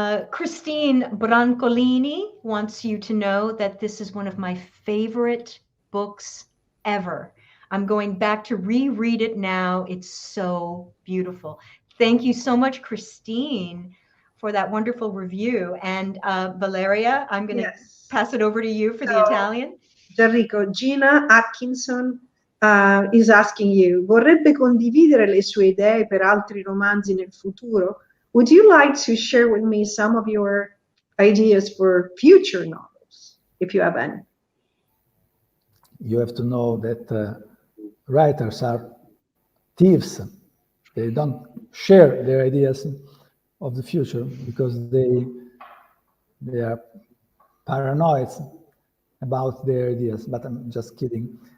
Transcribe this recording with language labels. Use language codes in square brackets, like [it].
[en] Christine Brancolini wants you to know that this is one of my favorite books ever. I'm going back to reread it now. It's so beautiful. Thank you so much, Christine, for that wonderful review. And Valeria, I'm going to pass it over to you for the Italian. [it] Gianrico, Gina Atkinson [en] is asking you, [it] vorrebbe condividere le sue idee per altri romanzi nel futuro? [en] Would you like to share with me some of your ideas for future novels, if you have any? You have to know that writers are thieves. They don't share their ideas of the future because they are paranoid about their ideas, but I'm just kidding.